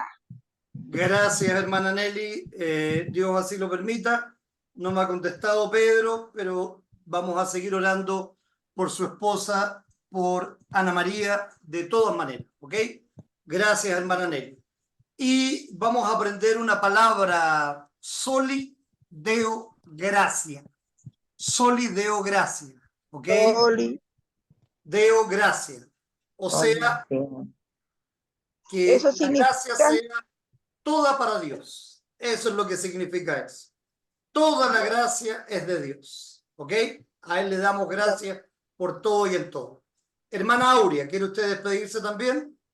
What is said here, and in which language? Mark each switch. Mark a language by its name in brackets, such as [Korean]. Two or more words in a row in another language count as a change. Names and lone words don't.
[Spanish] Gracias, hermana Nelly. Dios así lo permita. No me ha contestado Pedro, pero vamos a seguir orando por su esposa, por Ana María, de todas maneras, ¿ok? Gracias, hermana Nelly. Y vamos a aprender una palabra [Latin] soli deo gracia. Soli deo gracia. ¿Ok? Soli. Deo gracia. [Spanish] O sea, que Eso la gracia significa, sea toda para Dios. Eso es lo que significa eso. Toda la gracia es de Dios. ¿Ok? A Él le damos gracias por todo y en todo. Hermana Aurea, ¿quiere usted despedirse también?